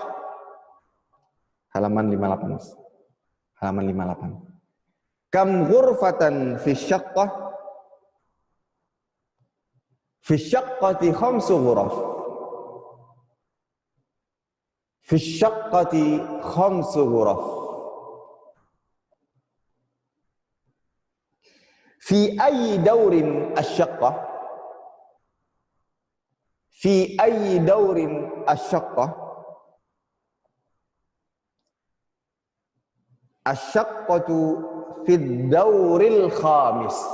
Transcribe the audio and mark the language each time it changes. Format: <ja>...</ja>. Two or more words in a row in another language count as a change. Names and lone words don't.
<id>Halaman 58. Halaman 58.</id> <ar>كم غرفة في الشقة؟ في الشقة خمس غرف. في الشقة خمس غرف. في أي دور الشقة? في أي دور الشقة? الشقة في الدور الخامس.</ar>